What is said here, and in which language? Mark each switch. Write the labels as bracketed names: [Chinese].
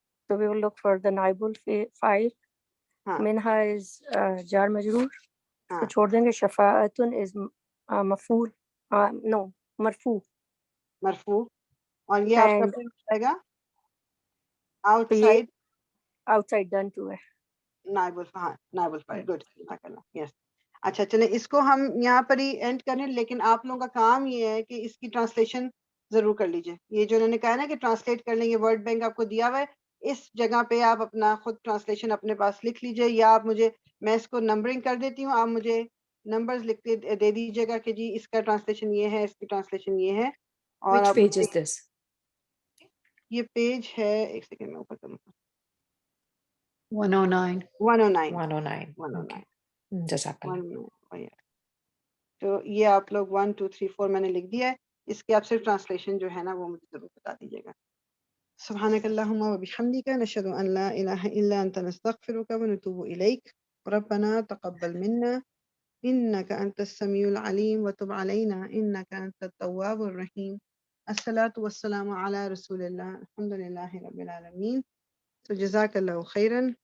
[English] So we will look for the naibul file. [Urdu] ہاں منہا is جار مجرور. اس کو چھوڑ دیں گے. شفاعتن is مفعول no مرفوع. مرفوع. اور یہ آپ کا [English] And [Urdu] پھر جائے گا آؤٹ تو یہ سائڈ. [English] outside done to ہے. [Urdu] نائب الفاعل. گڈ. یس. اچھا چلیں اس کو ہم یہاں پر ہی اینڈ کریں, لیکن آپ لوگوں کا کام یہ ہے کہ اس کی ٹرانسلیشن ضرور کر لیجئے. یہ جو انہوں نے کہا نا کہ ٹرانسلیٹ کر لیں, یہ ورڈ بینک آپ کو دیا ہوا ہے, اس جگہ پہ آپ اپنا خود ٹرانسلیشن اپنے پاس لکھ لیجئے, یا آپ مجھے, میں اس کو نمبرنگ کر دیتی ہوں, آپ مجھے نمبرز لکھ کے دے دیجئے گا کہ جی اس کا ٹرانسلیشن یہ ہے, اس کی ٹرانسلیشن یہ ہے. اور [English] Which [Urdu] آپ [English] page is this? [Urdu] یہ پیج ہے, ایک سیکنڈ میں اوپر کروں, 109. 109. 109. 109. [English] Okay. Jazakallah. 109. [Urdu] تو یہ آپ لوگ 1 2 3 4 میں نے لکھ دیا ہے. اس کی آپ صرف ٹرانسلیشن جو ہے نا وہ مجھے ضرور بتا دیجیے گا. [Arabic] سبحانك اللهم وبحمدك نشهد أن لا إله إلا أنت نستغفرك ونتوب إليك ربنا تقبل منا إنك أنت السميع العليم وتب علينا إنك أنت التواب الرحيم. الصلاة والسلام على رسول الله. الحمد لله رب العالمين. [English] So [Arabic] جزاك الله خيرا.